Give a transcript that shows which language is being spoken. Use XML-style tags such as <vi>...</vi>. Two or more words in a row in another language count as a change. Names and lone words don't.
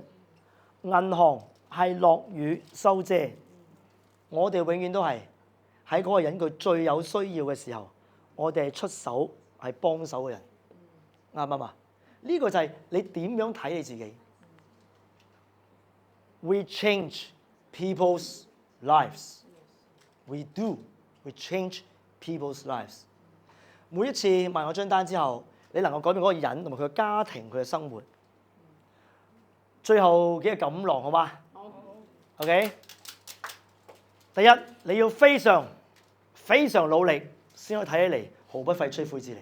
<yue>銀行係落雨收遮，我哋永遠都係喺嗰個人佢最有需要嘅時候，我哋係出手係幫手嘅人，啱唔啱啊？呢個就係你點樣睇你自己。</yue> <en>We change people's lives. We do. We change people's lives.</en> <yue>每一次賣我張單之後，你能夠改變嗰個人同埋佢嘅家庭、佢嘅生活。最後幾個錦囊好嗎？好。OK。第一，你要非常努力先可以睇起嚟毫不費吹灰之力。</yue>